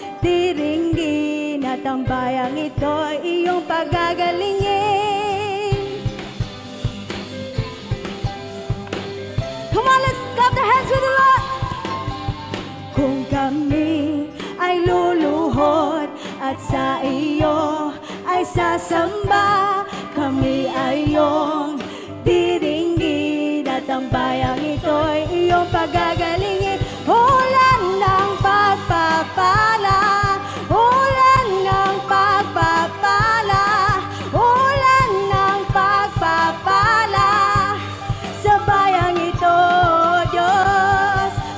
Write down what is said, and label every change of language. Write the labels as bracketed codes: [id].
[tl] tiringgin at ang bayang ito ay iyong pagagalingin. [en] Come on, let's clap the hands to the Lord. [tl] Kung kami ay luluhod at sa iyo ay nagsasamba, kami ay iyong diringgin, at ang bayang ito'y iyong pagagalingin. Ulan ng pagpapala, ulan ng pagpapala, ulan ng pagpapala sa bayang ito, Diyos.